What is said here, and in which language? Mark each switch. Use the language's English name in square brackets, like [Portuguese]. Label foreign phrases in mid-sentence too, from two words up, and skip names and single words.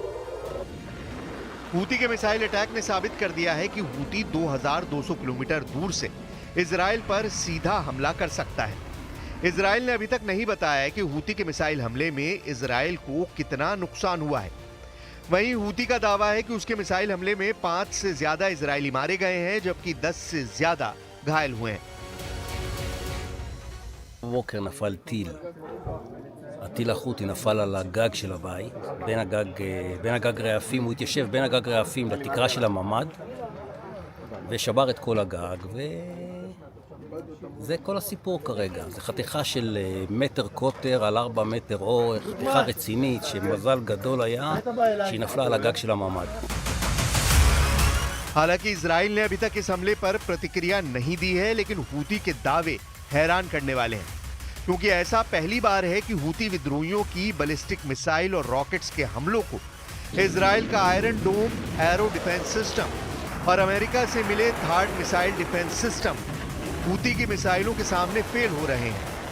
[Hindi] हूती के [English] missile attack [Hindi] ने साबित कर दिया है कि हूती 2200 किलोमीटर दूर से इजरायल पर सीधा हमला कर सकता है। इजरायल ने अभी तक नहीं बताया कि हूती के मिसाइल हमले में इजरायल को कितना नुकसान हुआ है। वहीं हूती का दावा है कि उसके मिसाइल हमले में 5 से ज्यादा इजरायली मारे गए हैं, जबकि 10 से ज्यादा घायल हुए हैं। [Hebrew] בבוקר נפל טיל. הטיל החותי נפל על הגג של הבית, בין הגג רעפים, הוא התיישב בין הגג רעפים לתקרה של הממ"ד, ושבר את כל הגג, וזה כל הסיפור כרגע. זה חתיכה של מטר קוטר על 4 מטר אורך, חתיכה רצינית, שמזל גדול היה, שהיא נפלה על הגג של הממ"ד. [Hindi] हालांकि इजराइल ने अभी तक इस हमले पर प्रतिक्रिया नहीं दी है, लेकिन हूती के दावे हैरान करने वाले हैं, क्योंकि ऐसा पहली बार है कि हूती विद्रोहियों की [English] ballistic missile [Hindi] और रॉकेट्स के हमलों को इजराइल का आयरन डोम एरो [English] defense system [Hindi] और अमेरिका से मिले थार्ड [English] missile defense system [Hindi] हूती की मिसाइलों के सामने फेल हो रहे हैं।